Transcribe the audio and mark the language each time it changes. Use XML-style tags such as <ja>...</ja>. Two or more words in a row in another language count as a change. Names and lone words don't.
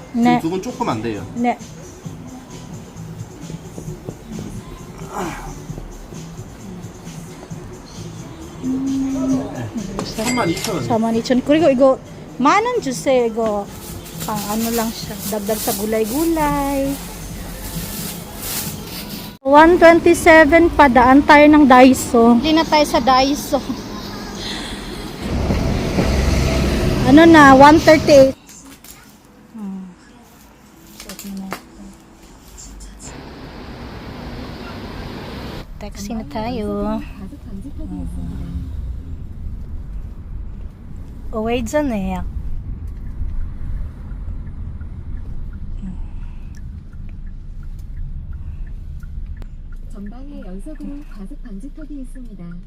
<ko>네. 지금 두분 조금 안 돼요. Ne. 네. 32,000원. 32,000. Kuri ko igo manon juse igo pang lang siya.</ko> <tl>Dagdag sa gulay-gulay. 127 pa, daan tayo ng Daiso. Hindi na tayo sa Daiso. Ano na, 138. Taxi na tayo. Uwi dyan eh.</tl> <ko>전방에 연속으로 과속 방지턱이 있습니다.</ko>